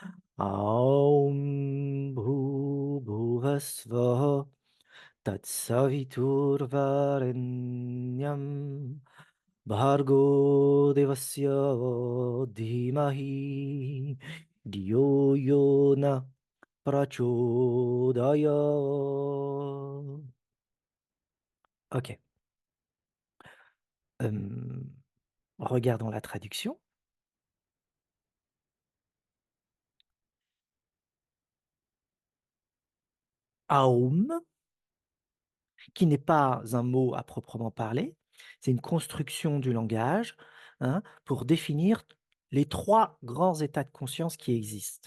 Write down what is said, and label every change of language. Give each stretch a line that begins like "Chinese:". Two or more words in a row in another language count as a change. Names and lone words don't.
Sanskrit: ॐ भुवस्वः तत्सवितुर्वरेण्यं भर्गो देवस्य धीमहि धियो यो न प्रचोदय.
French: OK. Regardons la traduction. Aum, qui n'est pas un mot à proprement parler, c'est une construction du langage, hein, pour définir les 3 grands états de conscience qui existent.